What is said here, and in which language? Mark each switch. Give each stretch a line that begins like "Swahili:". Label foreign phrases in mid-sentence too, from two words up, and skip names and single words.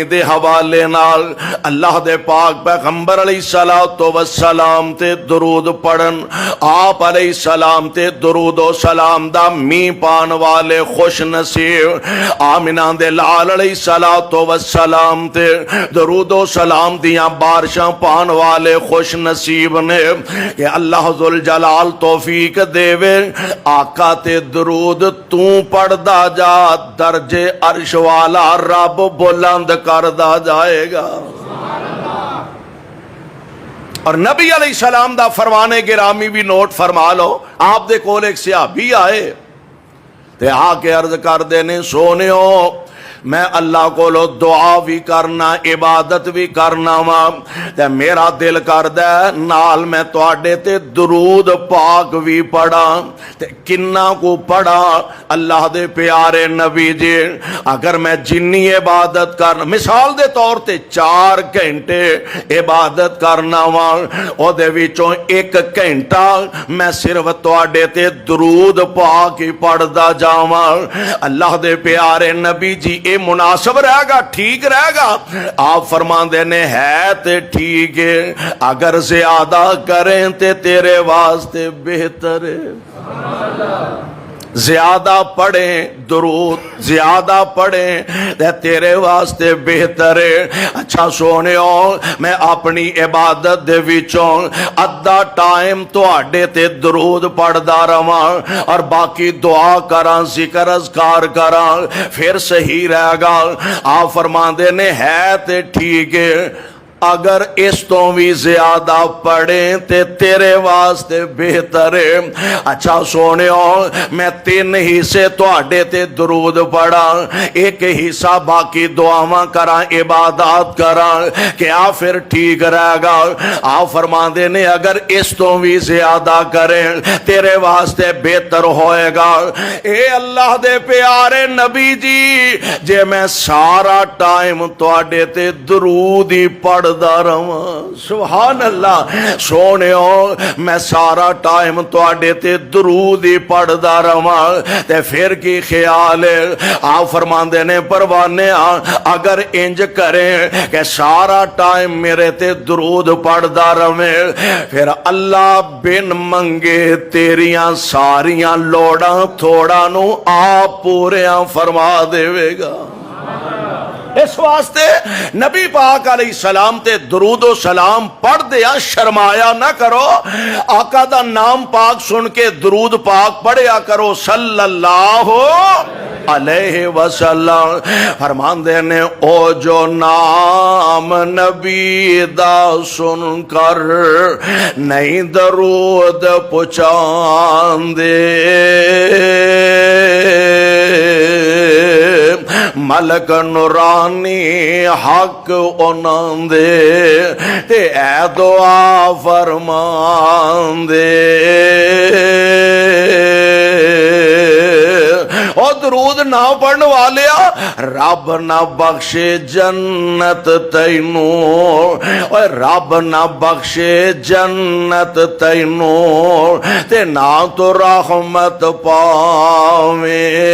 Punjabi: دے حوالے نال اللہ دے پاک پیغمبر
Arabic: علیہ السلام
Punjabi: تے درود پڑھن، آپ
Arabic: علیہ السلام
Punjabi: تے درود و سلام دا می پان والے خوش نصیب آمینہ دے لال
Arabic: علیہ السلام
Punjabi: تے درود و سلام دیاں بارشاں پان والے خوش نصیب نے کہ اللہ ذوالجلال توفیق دے آقا تے درود تو پڑھدا جا، درجے عرش والا رب بلند کردا جائے گا۔ اور نبی
Arabic: علیہ السلام
Punjabi: دا فرمانے گرامی بھی نوٹ فرما لو، آپ دے کول ایک صحابی آئے تے آ کے عرض کر دینے سونیو میں اللہ کو لو دعا بھی کرنا عبادت بھی کرنا وا تے میرا دل کردے نال میں تواڈے تے درود پاک بھی پڑھا تے کنا کو پڑھا اللہ دے پیارے نبی جی اگر میں جنی عبادت کرنا مثال دے طور تے 4 گھنٹے عبادت کرنا وا او دے وچوں 1 گھنٹہ میں صرف تواڈے تے درود پاک ہی پڑھدا جاواں اللہ دے پیارے نبی جی اے مناسب رہے گا ٹھیک رہے گا آپ فرماندے نے ہے تے ٹھیک ہے اگر زیادہ کریں تے تیرے واسطے بہتر ہے زیادہ پڑھیں درود زیادہ پڑھیں تے تیرے واسطے بہتر ہے اچھا سونیو میں اپنی عبادت دے وچوں ادھا ٹائم تواڈے تے درود پڑھدا رہواں اور باقی دعا کراں ذکر اذکار کراں پھر صحیح رہے گا آپ فرماندے نے ہے تے ٹھیک ہے اگر اس تو بھی زیادہ پڑھیں تے تیرے واسطے بہتر ہے اچھا سونیو میں 3 حصے تواڈے تے درود پڑھا 1 حصہ باقی دعاواں کراں عبادات کراں کیا پھر ٹھیک رہے گا آپ فرماندے نے اگر اس تو بھی زیادہ کریں تیرے واسطے بہتر ہوئے گا اے اللہ دے پیارے نبی جی جے میں سارا ٹائم تواڈے تے درود ہی پڑھ
Arabic: سبحان اللہ
Punjabi: سونیو میں سارا ٹائم تواڈے تے درود ہی پڑھدا رہواں تے پھر کی خیال ہے آپ فرماندے نے پروانے اگر انج کریں کہ سارا ٹائم میرے تے درود پڑھدا رہے پھر اللہ بن منگے تیریاں ساریاں لوڑاں تھوڑا نو آپ پوریاں فرما دے گا اس واسطے نبی پاک
Arabic: علیہ السلام
Punjabi: تے درود و سلام پڑھ دیا شرمایا نہ کرو آقا دا نام پاک سن کے درود پاک پڑھیا کرو
Arabic: صلی اللہ علیہ وسلم
Punjabi: فرمان دے نے او جو نام نبی دا سن کر نہیں درود پہنچان دے ملک نورانی حق انہاں دے تے اے دعا فرمان دے او درود نہ پڑھن والیا رب نہ بخشے جنت تینوں اور رب نہ بخشے جنت تینوں تے نہ تو رحمت پاویں